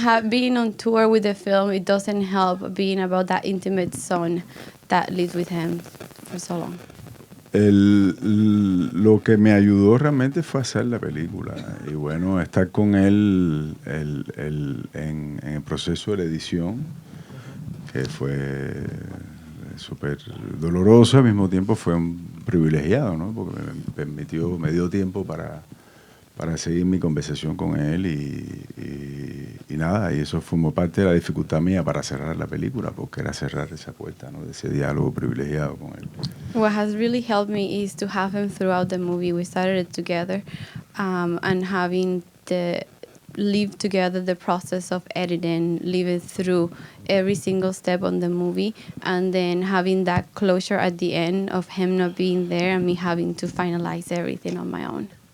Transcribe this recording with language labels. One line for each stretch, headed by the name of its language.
English: Being on tour with the film, it doesn't help being about that intimate son that lived with him for so long.
Spanish: Lo que me ayudó realmente fue hacer la película y bueno, estar con él en el proceso de la edición, que fue súper doloroso, al mismo tiempo fue un privilegiado, ¿no? Porque me dio tiempo para seguir mi conversación con él y nada, y eso formó parte de la dificultad mía para cerrar la película, porque era cerrar esa puerta, ¿no? De ese diálogo privilegiado con él.
English: What has really helped me is to have him throughout the movie. We started it together, and having live together the process of editing, live it through every single step on the movie, and then having that closure at the end of him not being there and me having to finalize everything on my own.